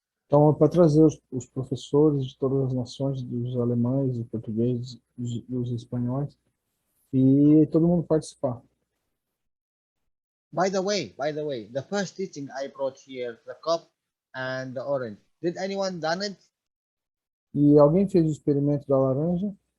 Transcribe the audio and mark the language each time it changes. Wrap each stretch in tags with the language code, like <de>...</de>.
<pt>Então, é para trazer os professores de todas as nações, dos alemães, dos portugueses, dos espanhóis, e todo mundo participar.</pt> <en>By the way, the first teaching I brought here, the cup and the orange. Did anyone done it?</en> <pt>E alguém fez o experimento da laranja?</pt>